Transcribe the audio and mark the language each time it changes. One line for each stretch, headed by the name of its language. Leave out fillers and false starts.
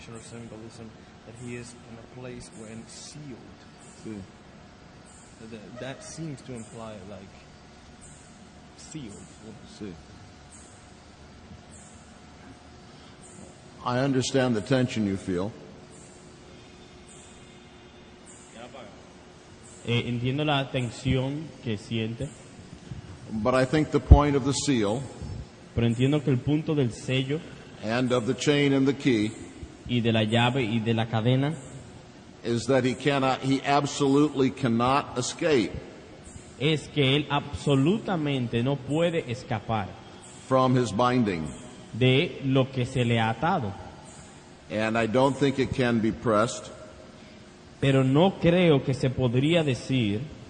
English: illustration or symbolism that he is in a place when sealed.
Spanish: Sí.
English: That seems to imply like sealed.
Spanish: Sí.
English: I understand the tension you feel.
Spanish: Entiendo la tensión que siente,
English: But I think the point of the seal
Spanish: pero entiendo que el punto del sello
English: and of the chain and the key
Spanish: y de la llave y de la cadena
English: is that he absolutely cannot escape
Spanish: es que él absolutamente no puede escapar
English: from his binding.
Spanish: de lo que se le ha atado.
English: And I don't think it can be pressed
Spanish: Pero no creo que se podría decir